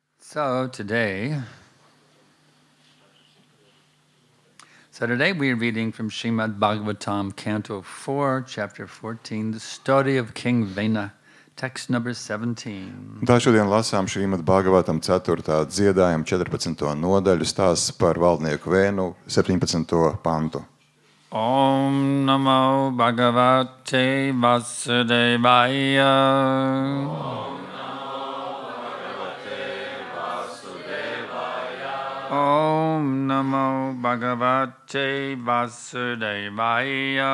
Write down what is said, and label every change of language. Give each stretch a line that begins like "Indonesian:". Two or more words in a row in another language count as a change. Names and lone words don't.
English: So today we're reading from Srimad Bhagavatam, Canto 4, Chapter 14, the story of King Vena, text number 17.
Latvian: Tā šodien lasām Srimad Bhagavatam 4. dziedājumu 14. nodaļu stāsts par valdnieku Vēnu 17. pantu.
Sanskrit: Om Namo Bhagavate Vasudevaya. Om Namo Bhagavate Vasudevaya.